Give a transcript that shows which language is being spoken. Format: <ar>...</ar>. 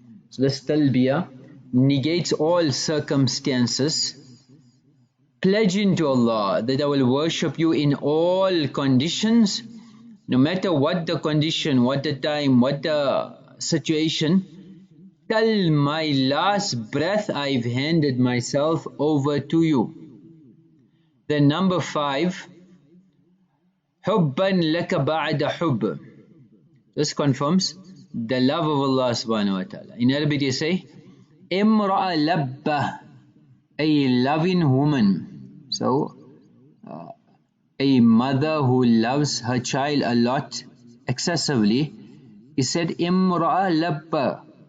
<en>So this talbiyyah negates all circumstances, pledging to Allah that I will worship you in all conditions, no matter what the condition, what the time, what the situation. Till my last breath I've handed myself over to you. Then number 5,</en> <ar>حُبًّا لَكَ بَعْدَ حُبٍّ.</ar> <en>This confirms the love of Allah subhanahu wa ta'ala. In Arabic you say, imra'a labba, a loving woman. So, a mother who loves her child a lot, excessively, he said imra'a labba.</en>